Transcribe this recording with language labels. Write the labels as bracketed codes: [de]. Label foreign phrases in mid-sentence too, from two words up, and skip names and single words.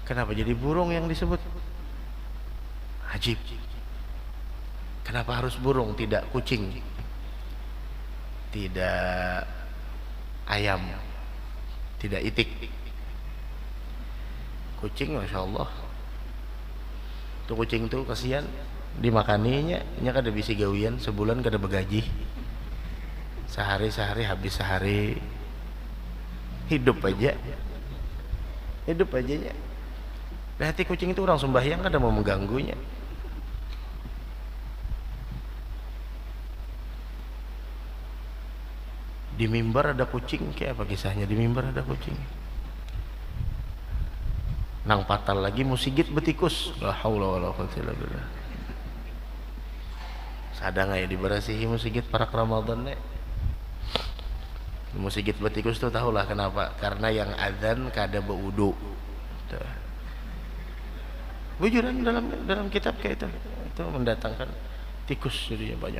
[bjn] Kenapa jadi burung yang disebut? Ajib. Kenapa harus burung, tidak kucing, tidak ayam, tidak itik? Kucing [ar] ما شاء الله, [bjn] tuh kucing tuh kasihan, dimakaninya nya kada bisi gawian, sebulan kada begaji, sehari habis sehari, hidup aja nya. Berarti kucing itu orang sembahyang kada mau mengganggunya. Di mimbar ada kucing, kayak apa kisahnya? Di mimbar ada kucing. Nang patal lagi musigit betikus. [ar] لا حول ولا قوة إلا بالله. [bjn] Sadang aya diberasihi musigit parak Ramadan nek. Musigit betikus tuh tahulah kenapa? Karena yang azan kada berwudu. Bujuran dalam kitab kayak itu mendatangkan tikus jadinya banyak.